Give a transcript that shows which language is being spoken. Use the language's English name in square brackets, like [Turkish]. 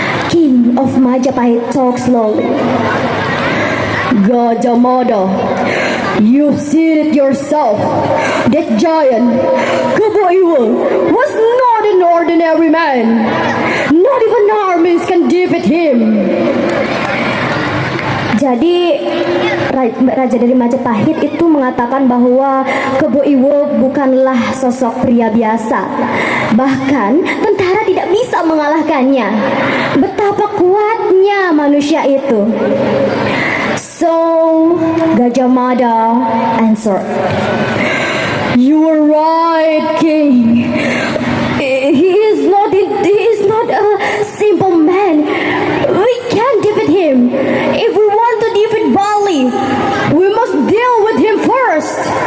[English] King of Majapahit talks slowly. Gajah Mada, you've seen it yourself. That giant, Kebo Iwe, was not an ordinary man. Not even armies can defeat him. [Indonesian] Jadi Raja dari Majapahit itu mengatakan bahwa Kebo Iwe bukanlah sosok pria biasa. Bahkan tentara tidak bisa mengalahkannya. Betapa kuatnya manusia itu. [English] So Gajah Mada answered, "You were right, King. He is not a simple man. We can't defeat him. If we want to defeat Bali, we must deal with him first."